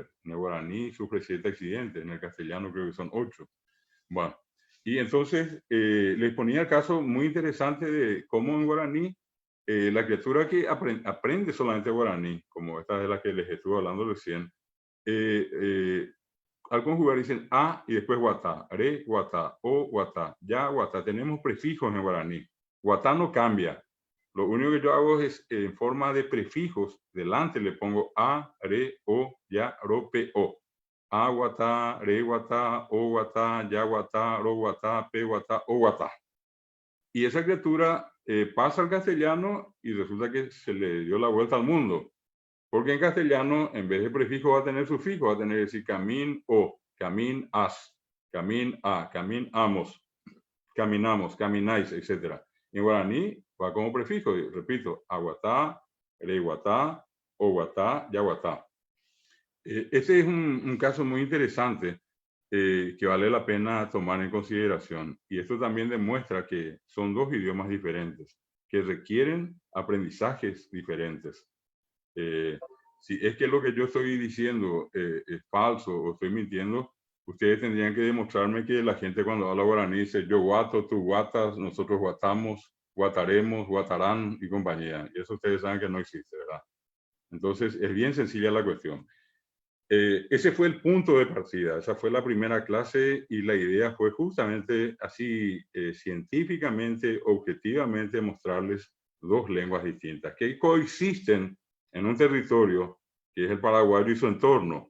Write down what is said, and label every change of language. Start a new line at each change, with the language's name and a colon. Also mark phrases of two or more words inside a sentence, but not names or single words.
Spanish: En el guaraní sufre 7 accidentes, en el castellano creo que son 8. Bueno, y entonces les ponía el caso muy interesante de cómo en guaraní la criatura que aprende solamente guaraní, como esta de la que les estuve hablando recién, al conjugar dicen a y después
Guarani: guatá, re, guatá, o, guatá, ya, guatá.
Spanish: Tenemos prefijos en guaraní. Guatá no cambia. Lo único que yo hago es en forma de prefijos, delante le pongo a,
Guarani: re, o, ya, ro, pe, o. A, guatá, re, guatá, o, guatá, ya, guatá, ro, guatá, pe, guatá, o, guatá.
Spanish: Y esa criatura pasa al castellano y resulta que se le dio la vuelta al mundo. Porque en castellano, en vez de prefijo, va a tener sufijo, va a tener que decir camin o, camin-as, camin-a, caminamos, caminamos, camináis, etc. En guaraní va como prefijo, repito,
Guarani: aguatá, reiguatá, oguatá, yaguatá.
Spanish: Este es un caso muy interesante que vale la pena tomar en consideración. Y esto también demuestra que son dos idiomas diferentes, que requieren aprendizajes diferentes. Si es que lo que yo estoy diciendo es falso o estoy mintiendo, ustedes tendrían que demostrarme que la gente cuando habla guaraní dice yo guato, tú guatas, nosotros guatamos, guataremos, guatarán y compañía. Y eso ustedes saben que no existe, ¿verdad? Entonces es bien sencilla la cuestión. Ese fue el punto de partida, esa fue la primera clase y la idea fue justamente así, científicamente, objetivamente, mostrarles dos lenguas distintas que coexisten en un territorio que es el paraguayo y su entorno.